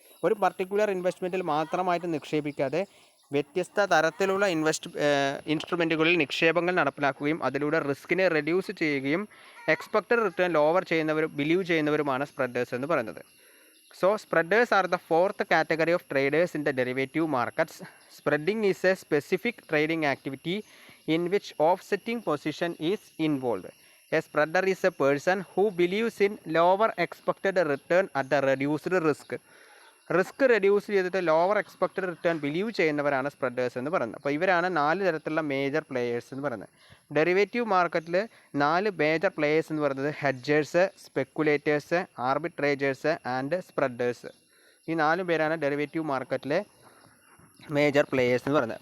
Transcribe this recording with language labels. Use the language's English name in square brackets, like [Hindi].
[Malayalam] ഒരു പർട്ടിക്കുലർ ഇൻവെസ്റ്റ്മെൻറ്റിൽ മാത്രമായിട്ട് നിക്ഷേപിക്കാതെ വ്യത്യസ്ത തരത്തിലുള്ള ഇൻസ്ട്രുമെൻറ്റുകളിൽ നിക്ഷേപങ്ങൾ നടപ്പിലാക്കുകയും അതിലൂടെ റിസ്കിനെ റെഡ്യൂസ് ചെയ്യുകയും expected return lower believe ചെയ്യുന്നവരുമാണ് spreaders എന്ന് പറയുന്നത്. [English] So spreaders are the fourth category of traders in the derivative markets. Spreading is a specific trading activity in which offsetting position is involved. A spreader is a person who believes in lower expected return at the reduced risk. [Malayalam] Risk reduce ചെയ്തിട്ട് lower expected return believe ചെയ്യുന്നവരാണ് spreaders എന്ന് പറയുന്നത്. അപ്പോൾ ഇവരാണ് 4 തരത്തിലുള്ള major players എന്ന് പറയുന്നത്. Derivative മാർക്കറ്റിൽ 4 മേജർ പ്ലേയേഴ്സ് എന്ന് പറയുന്നത് hedgers, speculators, arbitrageurs and spreaders. ഈ 4 പേരാണ് ഡെറിവേറ്റീവ് മാർക്കറ്റിലെ മേജർ പ്ലേയേഴ്സ് എന്ന് പറയുന്നത്.